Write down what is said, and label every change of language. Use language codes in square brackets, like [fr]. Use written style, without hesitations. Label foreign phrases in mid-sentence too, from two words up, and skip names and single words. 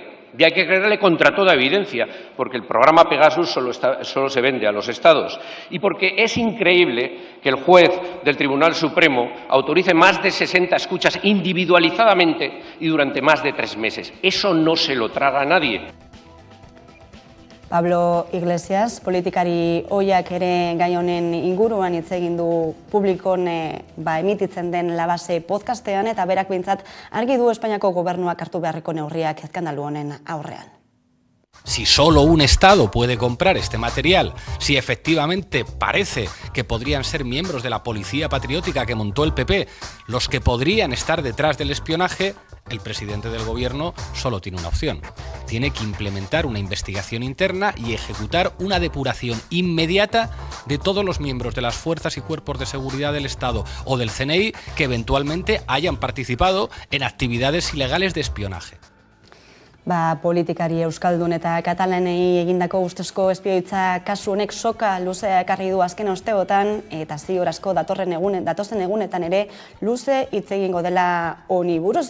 [es] Y hay que creerle contra toda evidencia, porque el programa Pegasus solo se vende a los Estados y porque es increíble que el juez del Tribunal Supremo autorice más de 60 escuchas individualizadamente y durante más de 3 meses. Eso no se lo traga a nadie. [eu] Pablo Iglesias, politikari ohiak ere gai honen inguruan hitz egin du publikon emititzen den La Base podcastean eta berak behintzat argi du Espainiako gobernuak hartu beharreko neurriak eskandalu honen aurrean. [es] Si solo un Estado puede comprar este material, si efectivamente parece que podrían ser miembros de la policía patriótica que montó el PP los que podrían estar detrás del espionaje, el presidente del gobierno solo tiene una opción. Tiene que implementar una investigación interna y ejecutar una depuración inmediata de todos los miembros de las fuerzas y cuerpos de seguridad del Estado o del CNI que eventualmente hayan participado en actividades ilegales de espionaje. [eu] Politikari euskaldun eta katalanei egindako ustezko espioitza kasu honek soka luzea ekarri du azken osteotan eta ziur asko datozen egunetan ere luze hitz egingo dela honi buruz.